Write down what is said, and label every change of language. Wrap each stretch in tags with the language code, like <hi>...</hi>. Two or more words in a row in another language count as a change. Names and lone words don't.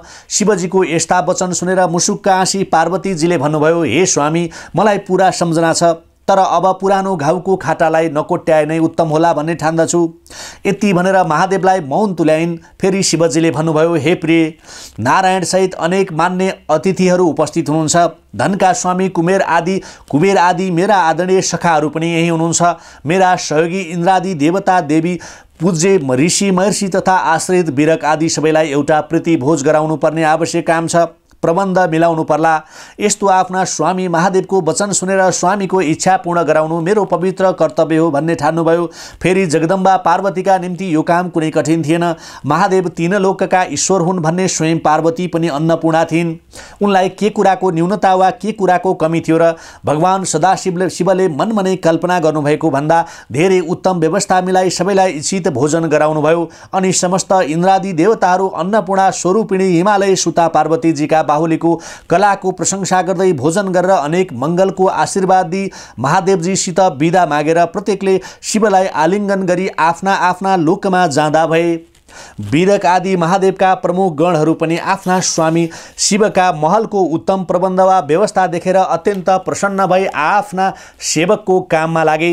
<ne>शिवजीको यस्ता वचन सुनेर मुसुक्क हाँसी पार्वतीजीले भन्नुभयो, हे स्वामी, मलाई पूरा सम्झना छ, तर अब पुरानो घाउको खाटालाई नकोट्याए नै उत्तम होला भन्ने ठान्दछु। यति भनेर महादेवलाई मौन तुल्याइन्। फेरि शिवजीले भन्नुभयो, हे प्रिय, नारायण सहित अनेक मान्य अतिथिहरू उपस्थित हुनुहुन्छ। धनका स्वामी कुबेर आदि मेरा आदरणीय सखाहरू पनि यही हुनुहुन्छ। मेरा सहयोगी इन्द्रादि देवता देवी पूज्य ऋषि महर्षि तथा आश्रित वीरक आदि सबैलाई एउटा प्रीति भोज गराउनु पर्ने आवश्यक काम छ। प्रबन्ध मिलाउनु पर्ला। यस्तो आफ्ना स्वामी महादेवको वचन सुनेर स्वामीको इच्छा पूर्ण गराउनु मेरो पवित्र कर्तव्य हो भन्ने ठान्नुभयो। फेरि जगदम्बा पार्वतीका निम्ति यो काम कुनै कठिन थिएन। महादेव तीन लोकका ईश्वर हुन् भन्ने स्वयं पार्वती पनि अन्नपूर्णा थिइन्। उनलाई के कुराको न्यूनता वा के कुराको कमी थियो र? भगवान सदाशिवले मनमनै कल्पना गर्नुभएको भन्दा धेरै उत्तम व्यवस्था मिलाई सबैलाई इच्छित भोजन गराउनुभयो। अनि समस्त इन्द्रादि देवताहरू अन्नपूर्णा स्वरूपिणी हिमालय सुता पार्वतीजीका बाहुलीको कलाको प्रशंसा गर्दै भोजन गरेर अनेक मङ्गलको आशीर्वाद दिई महादेवजीसित बिदा मागेर प्रत्येकले शिवलाई आलिङ्गन गरी आफ्ना आफ्ना लोकमा जाँदा भए। वीरक आदि महादेवका प्रमुख गणहरू पनि आफ्ना स्वामी शिवका महलको उत्तम प्रबन्ध वा व्यवस्था देखेर अत्यन्त प्रसन्न भई आफ्ना सेवकको काममा लागे।</ne>